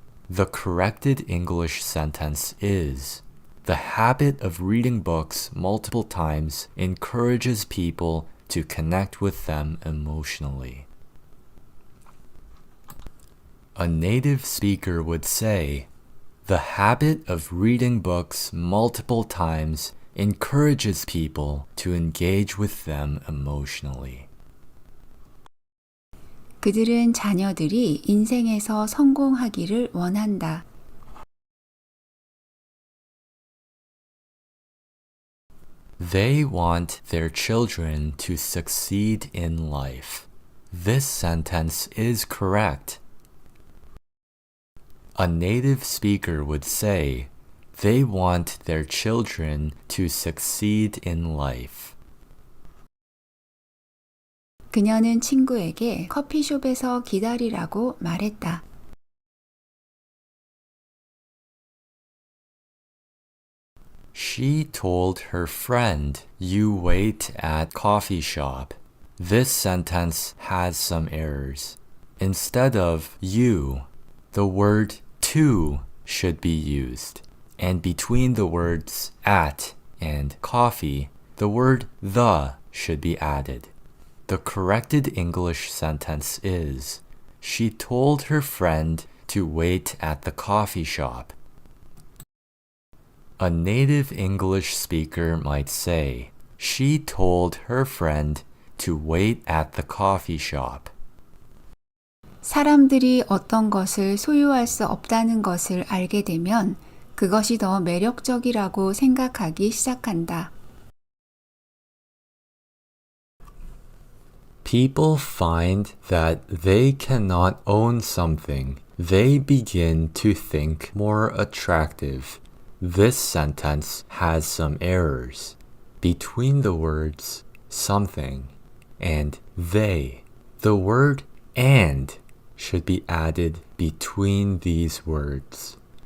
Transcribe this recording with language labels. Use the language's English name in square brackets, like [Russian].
[English] The corrected English sentence is the habit of reading books multiple times encourages people to connect with them emotionally. A native speaker would say, the habit of reading books multiple times encourages people to engage with them emotionally. [Korean] 그들은 자녀들이 인생에서 성공하기를 원한다. [English] They want their children to succeed in life. This sentence is correct. A native speaker would say, they want their children to succeed in life. [Korean] 그녀는 친구에게 커피숍에서 기다리라고 말했다. [English] She told her friend, you wait at coffee shop. This sentence has some errors. Instead of you, the word to should be used. And between the words at and coffee, the word the should be added. The corrected English sentence is, she told her friend to wait at the coffee shop. A native English speaker might say, she told her friend to wait at the coffee shop. [Korean] 사람들이 어떤 것을 소유할 수 없다는 것을 알게 되면 그것이 더 매력적이라고 생각하기 시작한다. [English] People find that they cannot own something. They begin to think more attractive. This sentence has some errors. Between the words something and they, the word and should be added between these words.